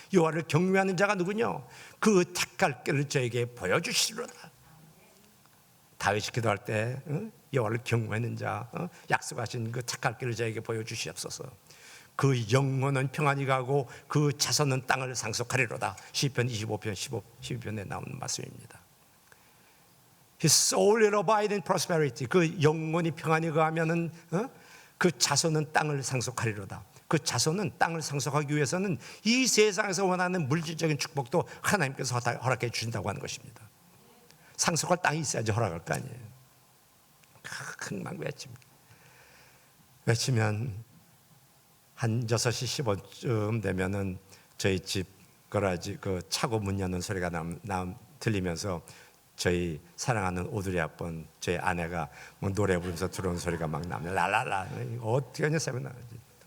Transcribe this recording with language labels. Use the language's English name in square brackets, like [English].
[Korean] 여호와를 경외하는 자가 누구냐? 그 택할 길을 저에게 보여주시리로다. 다윗이 기도할 때 여호와를 경외하는 자, 약속하신 그 택할 길을 저에게 보여주시옵소서. 그 영혼은 평안히 가고 그 자손은 땅을 상속하리로다. 시편 25편 12편에 나오는 말씀입니다. [English] His soul will abide in prosperity. [Korean] 그 영혼이 평안히 가면은 그 자손은 땅을 상속하리로다. 그 자손은 땅을 상속하기 위해서는 이 세상에서 원하는 물질적인 축복도 하나님께서 허락해 주신다고 하는 것입니다. 상속할 땅이 있어야지 허락할 거 아니에요. 막 외치면 한 6시 15쯤 되면은 저희 집 거라지 그 차고 문 여는 소리가 들리면서 저희 사랑하는 오드리 아빠, 저희 아내가 뭐 노래 부르면서 들어오는 소리가 막 나면 랄랄라, 어떻게 하냐 새벽 나가지.